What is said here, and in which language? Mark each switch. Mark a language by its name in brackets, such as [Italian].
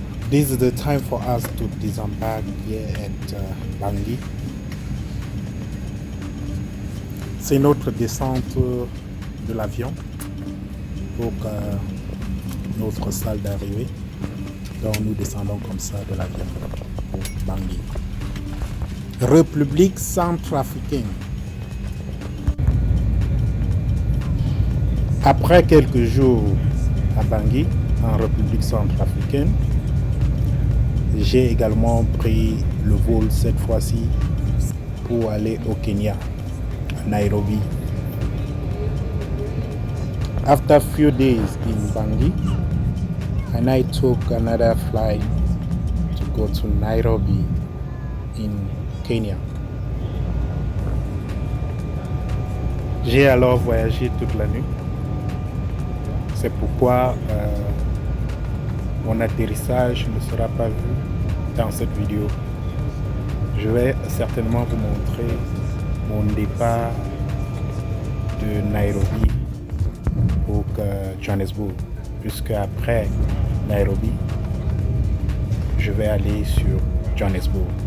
[English] This is the time for us to disembark here at Bangui. [French] C'est notre descente de l'avion pour notre salle d'arrivée. Donc nous descendons comme ça de l'avion pour Bangui. République centrafricaine. Après quelques jours à Bangui, en République centrafricaine, j'ai également pris le vol cette fois-ci pour aller au Kenya, à Nairobi. [English] After few days in Bangui, and I took another flight to go to Nairobi in Kenya. [French] J'ai alors voyagé toute la nuit. C'est pourquoi mon atterrissage ne sera pas vu dans cette vidéo. Je vais certainement vous montrer mon départ de Nairobi pour Johannesburg, puisque après Nairobi, je vais aller sur Johannesburg.